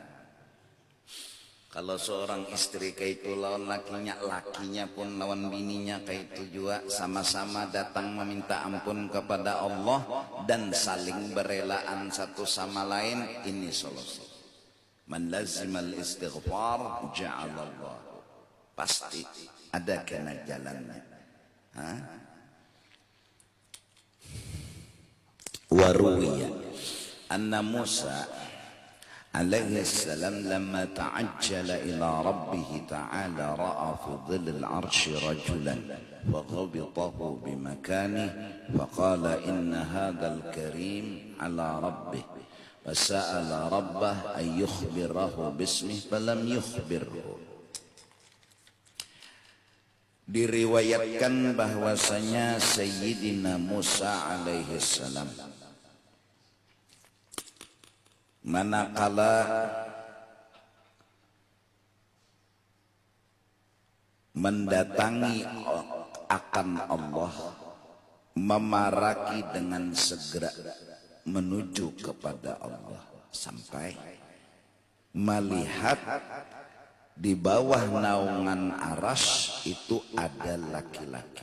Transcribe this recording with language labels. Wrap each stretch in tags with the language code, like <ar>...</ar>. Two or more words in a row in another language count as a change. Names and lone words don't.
<ms>Kalau seorang istri kayak itu lawan lakinya pun lawan bininya kayak itu juga sama-sama datang meminta ampun kepada Allah dan saling berelaan satu sama lain, ini solusi.</ms> <ar>من لزم الاستغفار جعل الله.</ar> <ms>Pasti ada kena jalannya.</ms> <ar>وروي أن موسى عليه السلام لما تعجل إلى ربه تعالى رأى في ظل العرش رجلا فغبطه بمكانه فقال إن هذا الكريم على ربه فسأل ربه أن يخبره باسمه فلم يخبره.</ar> <ms>Diriwayatkan bahwasanya Sayyidina Musa</ms> <ar>عليه السلام</ar> <ms>manakala mendatangi akan Allah, memaraki dengan segera menuju kepada Allah sampai melihat di bawah naungan aras itu ada laki-laki.</ms>